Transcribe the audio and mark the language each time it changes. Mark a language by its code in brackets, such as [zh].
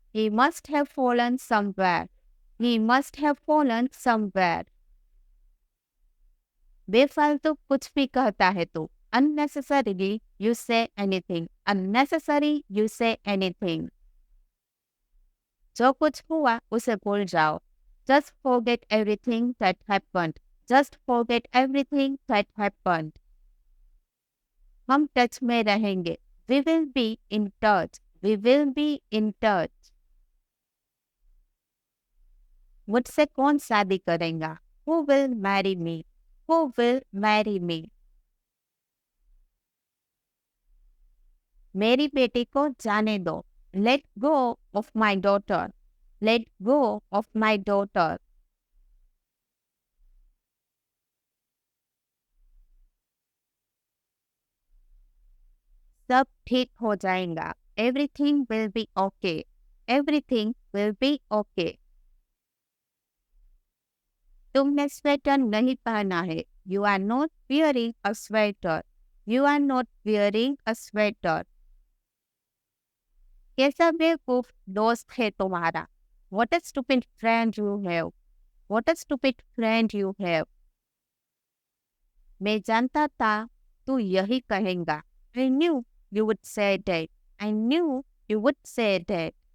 [en] He must have fallen somewhere. He must have fallen somewhere. [hi] बेफालतू कुछ भी कहता है तू. [en] Unnecessarily you say anything. Unnecessary you say anything. [hi] जो कुछ हुआ उसे भूल जाओ. [en] Just forget everything that happened. Just forget everything that happened. [hi] हम टच में रहेंगे. [en] We will be in touch. We will be in touch. [hi] मुझसे कौन शादी करेगा? [en] Who will marry me? Who will marry me? [hi] मेरी बेटी को जाने दो. [en] Let go of my daughter. Let go of my daughter. [hi] सब ठीक हो जाएगा. [en] Everything will be okay. Everything will be okay. [hi] तुमने स्वेटर नहीं पहना है. [en] You are not wearing a sweater. You are not wearing a sweater. [hi] कैसा बेवकूफ दोस्त है तुम्हारा. [en] What a stupid friend you have. What a stupid friend you have. [hi] मैं जानता था तू यही कहेगा. [en] I knew you would say that. I knew you would say that.